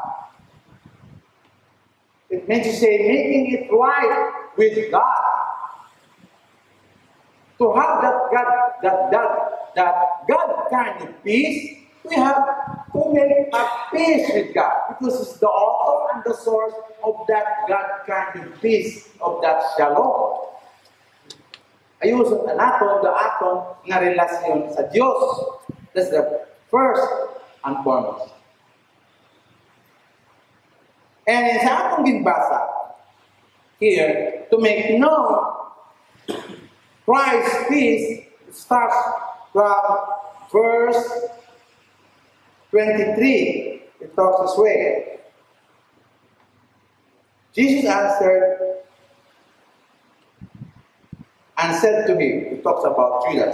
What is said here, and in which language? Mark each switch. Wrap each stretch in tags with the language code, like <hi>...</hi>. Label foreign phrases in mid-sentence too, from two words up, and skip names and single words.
<en>It means to say making it right with God. To have that God kind of peace, we have to make a peace with God, because it's the author and the source of that God kind of peace, of that shalom.</en> <hil>Ayuso na nato the aton nga relasyon sa Dios.</hil> <en>That's the first and foremost. And</en> <hil>sa atong ginbasa</hil> <en>here, to make known Christ's peace, starts from verse 23. It talks this way. Jesus answered and said to him, it talks about Judas.</en>